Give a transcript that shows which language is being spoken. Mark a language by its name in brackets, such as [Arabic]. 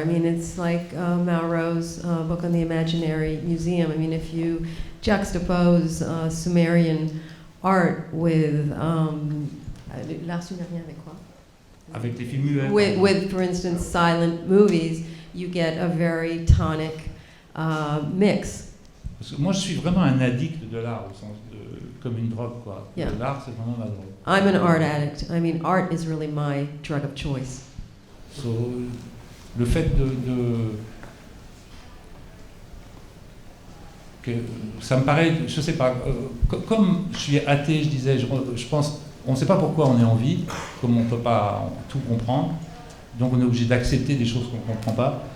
[English] I mean, it's like Malraux's book on the Imaginary Museum. I mean, if you juxtapose Sumerian art with [French] l'art sumérien avec quoi? Avec les films muets. [English] With, for instance, silent movies, you get a very tonic mix. [French] Parce que moi, je suis vraiment un addict de l'art, au sens comme une drogue, quoi. [English] Yeah. [French] L'art, c'est vraiment ma drogue. [English] I'm an art addict. I mean, art is really my drug of choice. [French] So, le fait que ça me paraît, je sais pas, comme je suis athée, je disais, je pense, on ne sait pas pourquoi on est en vie, comme on ne peut pas tout comprendre, donc on est obligé d'accepter des choses qu'on ne comprend pas.